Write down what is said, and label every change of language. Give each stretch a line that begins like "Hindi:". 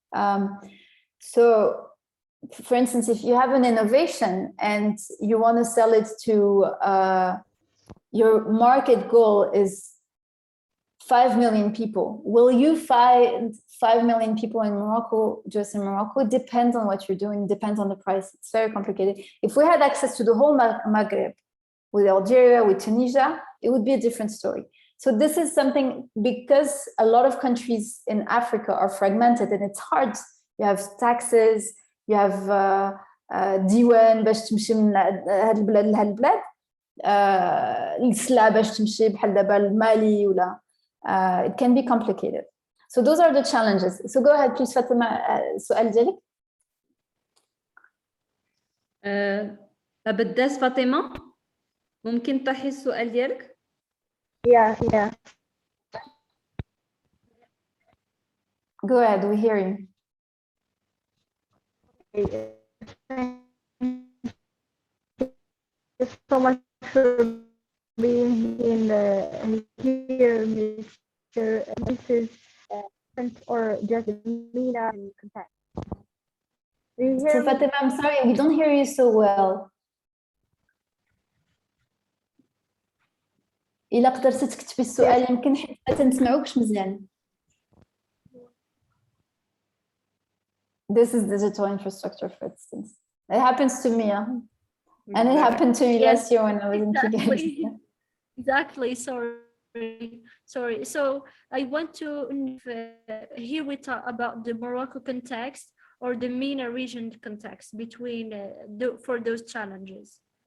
English: So for instance, if you have an innovation and you want to sell it to your market goal is 5 million people, will you find 5 million people in Morocco, just in Morocco? Depends on what you're doing, depends on the price. It's very complicated. If we had access to the whole Maghreb, with Algeria, with Tunisia, it would be a different story. So this is something, because a lot of countries in Africa are fragmented and it's hard. You have taxes, you have
Arabic: ديوان باش تمشي من هاد البلاد لهاد البلاد، السلعة باش تمشي بحال دابا المالي ولا
English: it can be complicated. So those are the challenges. So go ahead please
Arabic: فاطمة، السؤال ديالك. بداس فاطمة، ممكن تطرحي السؤال ديالك؟
English: Yeah. Go ahead, we hear you. Thank you so much for being here, Mr. Mrs. or just Mina in contact. Do you hear me? Fatima, I'm sorry, we don't hear you so well.
Arabic: إلا قدرتي تكتبي السؤال يمكن حيت ما تنسمعوكش مزيان.
English: This is digital infrastructure, for instance. It happens to me, and it happened to me last year when I was in Kigali. Exactly. Sorry. So I want to here we talk about the Morocco context or the MENA region context between for those challenges.